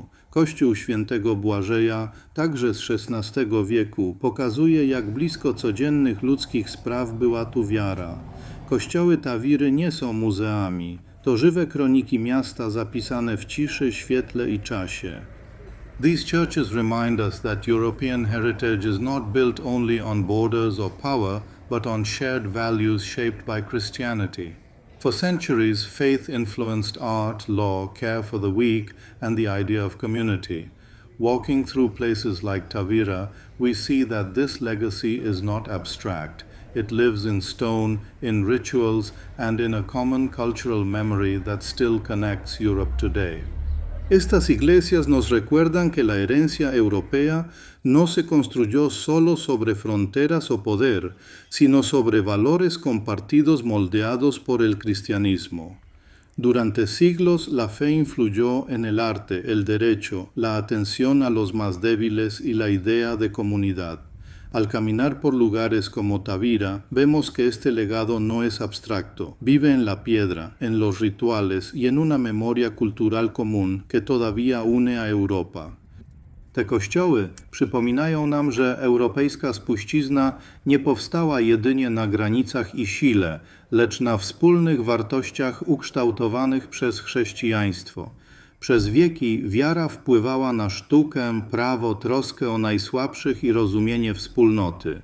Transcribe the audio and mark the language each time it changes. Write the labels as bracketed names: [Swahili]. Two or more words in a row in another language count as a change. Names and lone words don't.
[Polish] Kościół Świętego Błażeja, także z XVI wieku, pokazuje, jak blisko codziennych ludzkich spraw była tu wiara. Kościoły Tawiry nie są muzeami. To żywe kroniki miasta zapisane w ciszy, świetle i czasie. [English] These churches remind us that European heritage is not built only on borders or power, but on shared values shaped by Christianity. For centuries, faith influenced art, law, care for the weak, and the idea of community. Walking through places like Tavira, we see that this legacy is not abstract. It lives in stone, in rituals, and in a common cultural memory that still connects Europe today. [Spanish] Estas iglesias nos recuerdan que la herencia europea no se construyó solo sobre fronteras o poder, sino sobre valores compartidos moldeados por el cristianismo. Durante siglos la fe influyó en el arte, el derecho, la atención a los más débiles y la idea de comunidad. Al caminar por lugares como Tavira, vemos que este legado no es abstracto, vive en la piedra, en los rituales y en una memoria cultural común que todavía une a Europa. [Polish] Te kościoły przypominają nam, że europejska spuścizna nie powstała jedynie na granicach i sile, lecz na wspólnych wartościach ukształtowanych przez chrześcijaństwo. Przez wieki wiara wpływała na sztukę, prawo, troskę o najsłabszych i rozumienie wspólnoty.